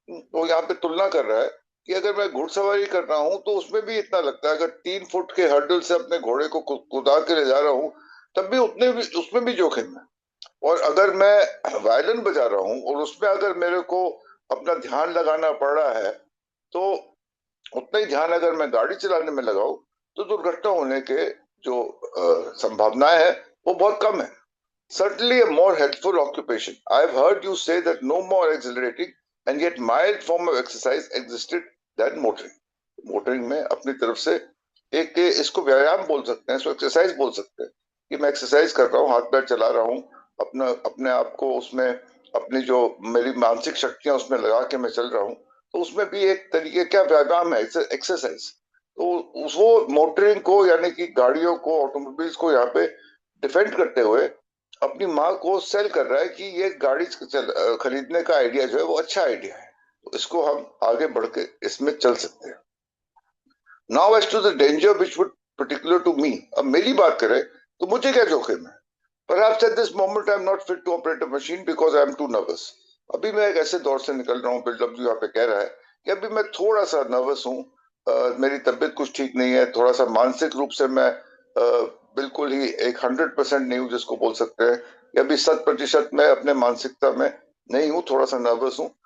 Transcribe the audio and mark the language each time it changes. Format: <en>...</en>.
<hi>तो यहाँ पे तुलना कर रहा है कि अगर मैं घुड़सवारी कर रहा हूं तो उसमें भी इतना लगता है। अगर 3 फुट के हर्डल से अपने घोड़े को कुदा के ले जा रहा हूं, तब भी उसमें भी जोखिम है। और अगर मैं वायलिन बजा रहा हूं और उसमें अगर मेरे को अपना ध्यान लगाना पड़ रहा है, तो उतना ही ध्यान अगर मैं गाड़ी चलाने में लगाऊं तो दुर्घटना होने के जो संभावनाएं है वो बहुत कम है।</hi> <en>Certainly a more helpful occupation। I have heard you say that no more exhilarating and yet mild form of exercise existed than motoring।</en> <hi>Motoring में अपनी तरफ से एक, इसको व्यायाम बोल सकते हैं, इसको एक्सरसाइज बोल सकते हैं कि मैं एक्सरसाइज कर रहा हूँ, हाथ पैर चला रहा हूँ, अपने आप को उसमें, अपनी जो मेरी मानसिक शक्तियां उसमें लगा के मैं चल रहा हूँ, तो उसमें भी एक तरीके का व्यायाम है, एक्सरसाइज। तो वो मोटरिंग को, यानी कि गाड़ियों को, ऑटोमोबाइल्स को यहाँ पे डिफेंड करते हुए अपनी माँ को सेल कर रहा है कि ये गाड़ी खरीदने का आइडिया जो है वो अच्छा आइडिया है, तो इसको हम आगे बढ़ के इसमें चल सकते हैं।</hi> <en>now as to the danger which would particular to me,</en> <hi>अब मेरी बात करें तो मुझे क्या जोखिम है?</hi> <en>Perhaps at this moment I'm not fit to operate a machine because I'm too nervous.</en> <hi>अभी मैं एक ऐसे दौर से निकल रहा हूँ, बिल्डअप जो यहाँ पे कह रहा है कि अभी मैं थोड़ा सा नर्वस हूँ। मेरी तबीयत कुछ ठीक नहीं है, थोड़ा सा मानसिक रूप से मैं बिल्कुल ही एक 100% नहीं हूँ जिसको बोल सकते हैं, या अभी 100% मैं अपने मानसिकता में नहीं हूँ, थोड़ा सा नर्वस हूँ।</hi>